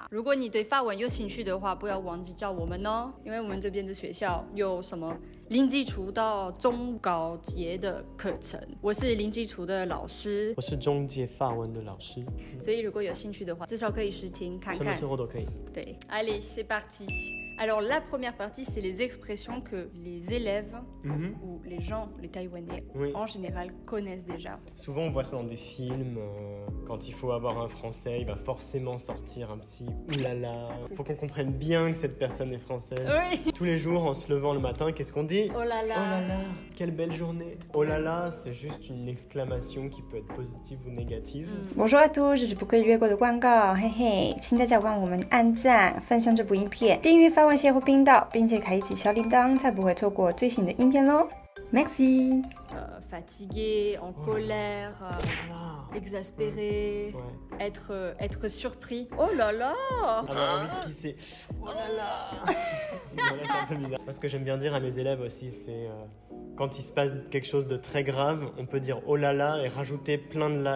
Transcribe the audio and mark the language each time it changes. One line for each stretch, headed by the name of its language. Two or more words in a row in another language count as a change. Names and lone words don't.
Chinese: 如果你对法文有兴趣的话，不要忘记找我们哦，因为我们这边的学校有什么零基础到中高阶的课程。我是零基础的老师，我是中阶法文的老师，所以如果有兴趣的话，至少可以试听看看。什么时候都可以。
French: 对 ，Allez, c'est parti. Alors la première partie, c'est les expressions que les élèves ou les gens, les Taïwanais en général connaissent déjà. Souvent on voit ça dans des films, quand il faut avoir un français, il va forcément sortir un petit oulala. Faut qu'on comprenne bien que cette personne est française. Oui. Tous les jours en se levant le matin, qu'est-ce qu'on dit? Oh là là. Oh là là, quelle belle journée. Oh là là, c'est juste une exclamation qui peut être positive ou négative. Bonjour à tous,
Chinese: 这是不可以越过的广告，嘿嘿，请大家帮我们按赞、分享这部影片，订阅法文协会频道，并且开启小铃铛，才不会错过最新的影片咯。Merci.
French: Fatigué, en colère, exaspéré, être surpris. Oh là là. Avoir envie de pisser. Oh là là. Voilà, c'est un peu bizarre. Moi, ce que j'aime bien dire à mes élèves aussi, c'est quand il se passe quelque chose de très grave, on peut dire oh là là et rajouter plein de là.